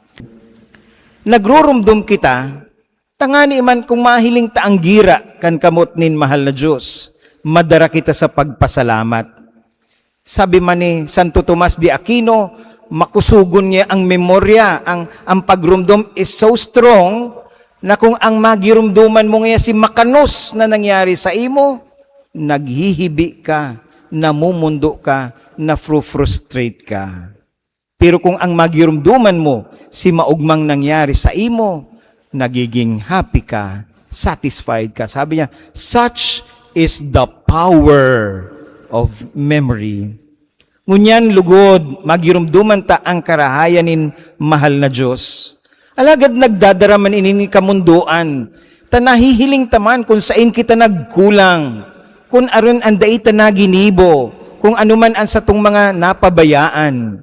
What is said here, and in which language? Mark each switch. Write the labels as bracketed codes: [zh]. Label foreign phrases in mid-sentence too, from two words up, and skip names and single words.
[bik] Nagrurumdum kita, tangani man kung mahiling taanggira kan kamot nin mahal na Diyos, madara kita sa pagpasalamat. Sabi man ni Santo Tomas de Aquino, makusugon niya ang memorya, ang pagrumdum [en] is so strong [bik] na kung ang magirumduman mo ngayon si makanos na nangyari sa imo, naghihibi ka, namumundo ka, na-frustrate ka. Pero kung ang magirumduman mo si maugmang nangyari sa imo, nagiging happy ka, satisfied ka. Sabi niya, [en] such is the power of memory. [bik] Ngunyan lugod, magirumduman ta ang karahayanin mahal na Diyos. Alagad nagdadaraman ini kamunduan, ta nahihiling taman kung saan kita nagkulang, kung aron ang daita naginibo, kung anuman ang satong mga napabayaan.